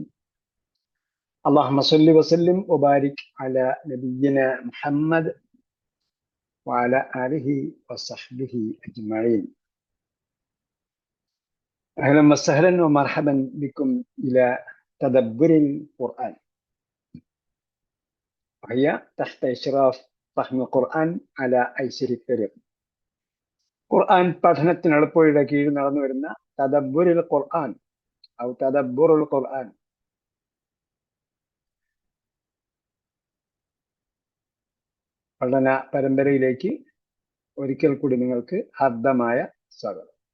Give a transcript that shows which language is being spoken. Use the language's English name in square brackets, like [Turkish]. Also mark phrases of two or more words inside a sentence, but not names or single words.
[Arabic] اللهم صل وسلم وبارك على نبينا محمد وعلى آله وصحبه أجمعين. أهلا وسهلا ومرحبا بكم إلى تدبر القرآن، وهي تحت إشراف فهم القرآن على أيسر الطريق. [Malayalam] ഖുർആൻ പഠനത്തിന് എളുപ്പവഴിയുടെ കീഴിൽ നടന്നു വരുന്ന തദബ്ബുറുൽ ഖുർആൻ ഔ തദബ്ബുറുൽ ഖുർആൻ പഠന പരമ്പരയിലേക്ക് ഒരിക്കൽ കൂടി നിങ്ങൾക്ക് ഹാർദമായ സ്വാഗതം.